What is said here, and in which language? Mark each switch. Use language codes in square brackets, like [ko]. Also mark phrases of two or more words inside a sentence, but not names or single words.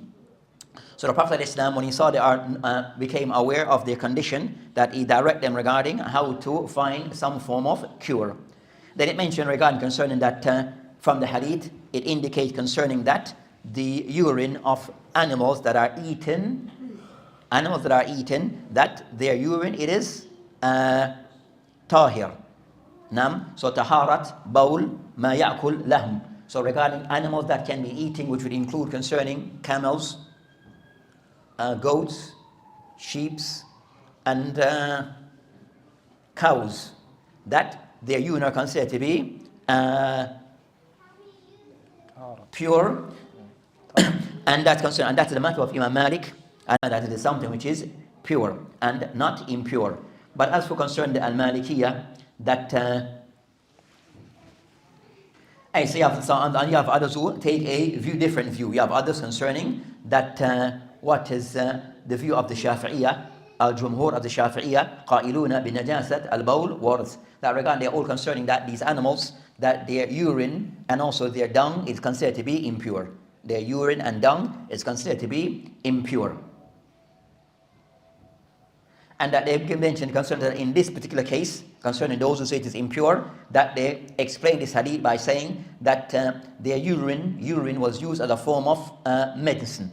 [en] So the Prophet ﷺ, when he saw they became aware of their condition, that he directed them regarding how to find some form of cure. Then it mentioned regarding concerning that from the hadith, it indicates concerning that the urine of animals that are eaten, that their urine, it is tahir. [ar] نعم، so طهارة، بول، ما يؤكل لحم. [en] So regarding animals that can be eating, which would include concerning camels, goats, sheep, and cows, that their urine are considered to be pure, and that's concerned, and that's the matter of Imam Malik, and that it is something which is pure and not impure. But as for concerning the Al-Malikiyah, that so you have others who take a different view. You have others concerning that what is the view of the Shafi'iyah, al-Jumhur of the Shafi'iyah, [ar] قائلون بنجاسة البول والرث. [en] That regard, they're all concerning that these animals, that their urine and also their dung is considered to be impure. Their urine and dung is considered to be impure. And that they mentioned concerning that in this particular case, concerning those who say it is impure, that they explain this hadith by saying that their urine was used as a form of medicine.